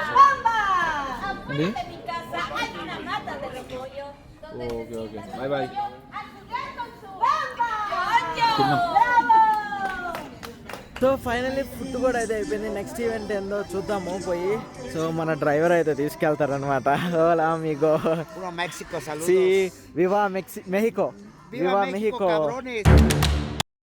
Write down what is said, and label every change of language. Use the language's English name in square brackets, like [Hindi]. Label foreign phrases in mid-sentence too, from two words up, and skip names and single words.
[English] okay okay bye bye. so finally [Telugu] ఫుడ్ కూడా అయితే అయిపోయింది. [English] next event [Telugu] ఏందో చూద్దాము పోయి. సో మన డ్రైవర్ అయితే తీసుకెళ్తారనమాట. [Spanish] hola amigo, Puro México, saludos. sí, viva México, viva México. Cabrones.